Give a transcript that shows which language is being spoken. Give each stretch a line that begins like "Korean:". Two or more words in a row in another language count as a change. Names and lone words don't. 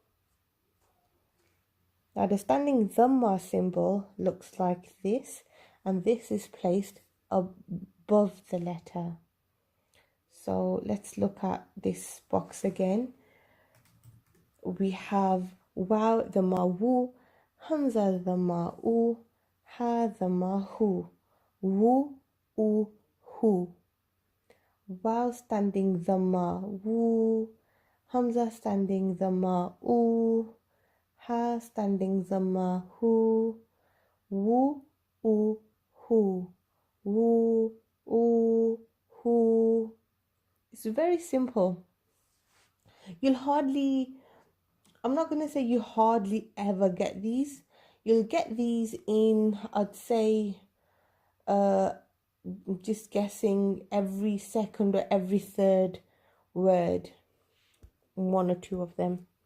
English: Now the standing dhamma symbol looks like this, and this is placed above the letter. So let's look at this box again. We have waw dhamma wu, hamza dhamma u, ha dhamma hu, wu, u, hu. Waw standing dhamma wu, hamza standing dhamma u, ha standing dhamma hu, wu, u, hu, wu, u, hu. It's very simple. I'm not going to say you hardly ever get these. You'll get these in, I'd say, just guessing, every second or every third word, one or two of them.